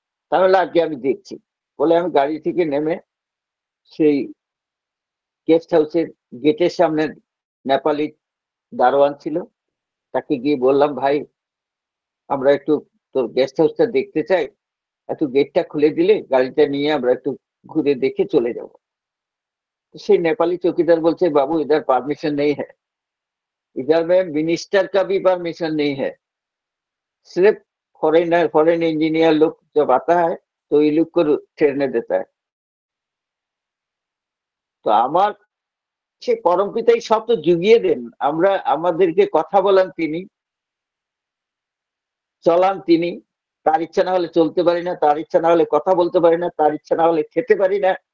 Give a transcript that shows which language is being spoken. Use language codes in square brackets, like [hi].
[bn] তাহলে আজকে আমি দেখছি বলে আমি গাড়ি থেকে নেমে সেই গেস্ট হাউসের গেটের সামনে নেপালি দারোয়ান ছিল, তাকে গিয়ে বললাম, ভাই আমরা একটু তোর গেস্ট হাউসটা দেখতে চাই, একটু গেটটা খুলে দিলে গাড়িটা নিয়ে আমরা একটু ঘুরে দেখে চলে যাব। সেই নেপালি চৌকিদার বলছে, বাবু [hi] इधर परमिशन नहीं है, इधर में मिनिस्टर का भी परमिशन नहीं है, सिर्फ फॉरेनर फॉरेन इंजीनियर लोग जब आता है तो ये लोग को ठहरने देता है। [bn] তো আমার সে পরমপিতাই সব তো জুগিয়ে দেন, আমরা আমাদেরকে কথা বলান তিনি, চলান তিনি, তার ইচ্ছা না হলে চলতে পারি না, তার ইচ্ছা না হলে কথা বলতে পারি না, তার ইচ্ছা না হলে খেতে পারি না।